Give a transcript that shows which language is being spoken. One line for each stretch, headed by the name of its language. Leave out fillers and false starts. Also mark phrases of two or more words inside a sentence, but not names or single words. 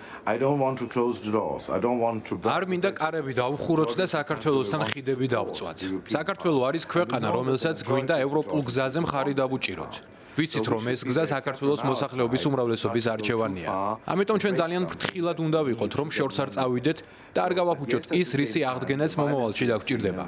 English: I don't want to close the doors. I don't want to
Georgian: არ მინდა კარები დავუხუროთ და საქართველოსთან ხიდები დავწვათ. საქართველო არის ქვეყანა, რომელსაც გვინდა ევროპულ გზაზე მხარი დავუჭიროთ. ვიცით რომ ეს გზა საქართველოს მოსახლეობის უმრავლესობის არჩევანია. ამიტომ ჩვენ ძალიან ფრთხილად უნდა ვიყოთ, რომ შორს არ წავიდეთ და არ გავაფუჭოთ ის რისი აღდგენაც მომავალში დაგჭირდება.